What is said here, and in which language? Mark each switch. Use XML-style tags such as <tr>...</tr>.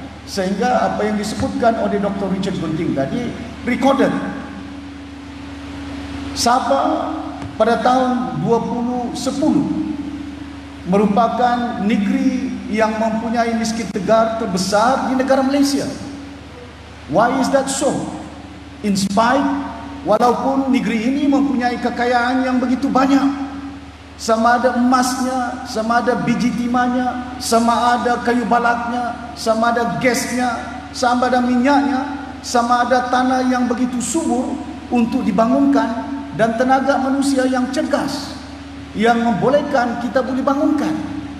<ms>Sehingga apa yang disebutkan oleh Dr. Richard Gunting tadi recorded. Sabah pada tahun 2010 merupakan negeri yang mempunyai miskin tegar terbesar di negara Malaysia.</ms> <en>Why is that so? In spite,</en> <ms>walaupun negeri ini mempunyai kekayaan yang begitu banyak, sama ada emasnya, sama ada biji timahnya, sama ada kayu balaknya, sama ada gasnya, sama ada minyaknya, sama ada tanah yang begitu subur untuk dibangunkan dan tenaga manusia yang cergas yang membolehkan kita boleh bangunkan.</ms>